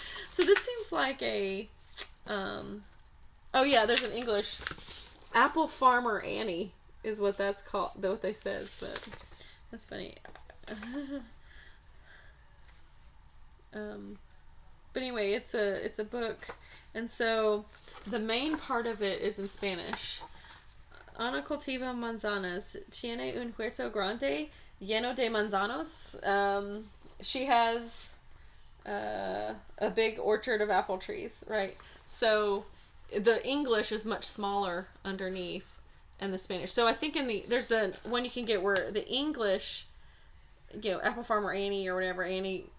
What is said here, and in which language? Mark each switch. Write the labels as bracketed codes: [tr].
[en] So this seems like a, oh yeah, there's an English, Apple Farmer Annie is what that's called, what they says, but that's funny. But anyway, it's a book, and so the main part of it is in Spanish. [es] Ana cultiva manzanas. Tiene un huerto grande lleno de manzanos. [en] She has a big orchard of apple trees, right? So the English is much smaller underneath, and the Spanish. So I think there's a one you can get where the English, Apple Farmer Annie or whatever, Annie